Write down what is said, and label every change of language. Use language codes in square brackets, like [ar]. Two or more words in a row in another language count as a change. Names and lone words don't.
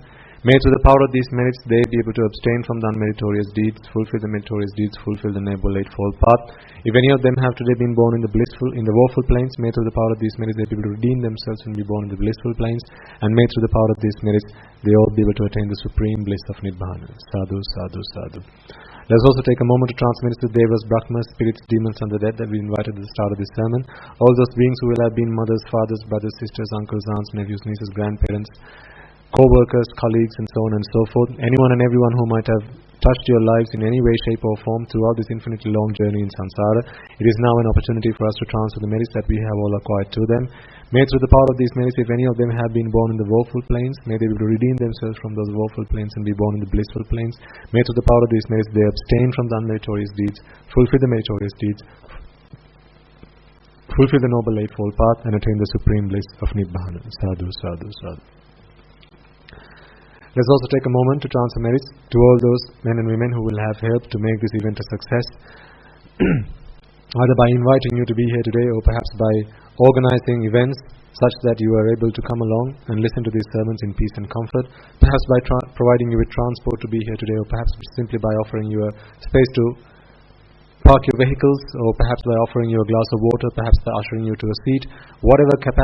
[en] May through the power of these merits they be able to abstain from the unmeritorious deeds, fulfill the meritorious deeds, fulfill the Noble Eightfold Path. If any of them have today been born in the woeful planes, may through the power of these merits they be able to redeem themselves and be born in the blissful planes. And may through the power of these merits they all be able to attain the supreme bliss of Nibbana. [pi] Sadhu, sadhu, sadhu. [en] Let us also take a moment to transmit to Devas, Brahmas, spirits, demons and the dead that we invited at the start of this sermon. All those beings who will have been mothers, fathers, brothers, sisters, uncles, aunts, nephews, nieces, grandparents, co-workers, colleagues and so on and so forth. Anyone and everyone who might have touched your lives in any way, shape or form throughout this infinitely long journey in samsara. It is now an opportunity for us to transfer the merits that we have all acquired to them. May through the power of these merits, if any of them have been born in the woeful planes, may they be able to redeem themselves from those woeful planes and be born in the blissful planes. May through the power of these merits they abstain from the unmeritorious deeds, fulfill the meritorious deeds, fulfill the Noble Eightfold Path and attain the supreme bliss of Nibbana. [pi] Sadhu, sadhu, sadhu. [en] Let's also take a moment to transfer merits to all those men and women who will have helped to make this event a success, either by inviting you to be here today or perhaps by organizing events such that you are able to come along and listen to these sermons in peace and comfort, perhaps by providing you with transport to be here today, or perhaps simply by offering you a space to park your vehicles, or perhaps by offering you a glass of water, perhaps by ushering you to a seat.